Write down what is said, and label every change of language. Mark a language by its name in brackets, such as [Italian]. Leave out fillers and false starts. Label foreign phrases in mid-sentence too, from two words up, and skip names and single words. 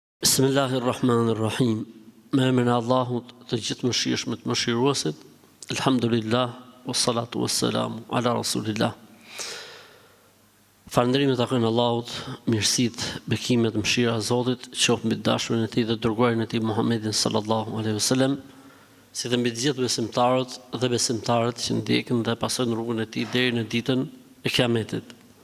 [Albanian] Bismillahirrahmanirrahim. Me emrin e Allahut të gjithë mëshirshmit, mëshiruesit. Elhamdulillah, [Arabic] والصلاة والسلام على رسول الله. [Albanian] Falënderimet takojnë Allahut, mirësitë, bekimet, mëshira e Zotit, qoftë mbi dashurin e Tij dhe dërguarin e Tij Muhammedin [Arabic] صلى الله عليه وسلم, [Albanian] si dhe mbi të gjithë besimtarët dhe besimtarët që ndjekin dhe pasojnë rrugën e Tij deri në ditën e Kiametit.